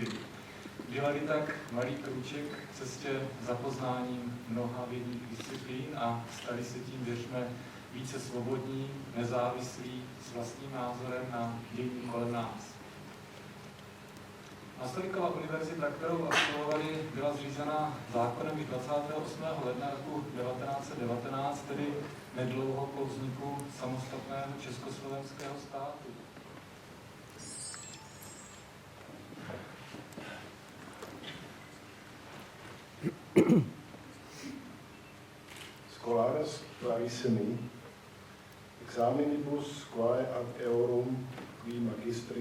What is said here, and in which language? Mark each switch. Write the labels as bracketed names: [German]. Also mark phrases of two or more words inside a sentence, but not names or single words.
[Czech] Dělali tak malý krůček v cestě za poznáním mnoha vědních disciplín a stali se tím, věřme, více svobodní, nezávislí, s vlastním názorem na dění kolem nás. Masarykova univerzita, kterou absolvovali, byla zřízena zákonem 28. ledna roku 1919, tedy nedlouho po vzniku samostatného československého státu. [Latin] Scolares clarissimi, examinibus quae ad eorum qui magistri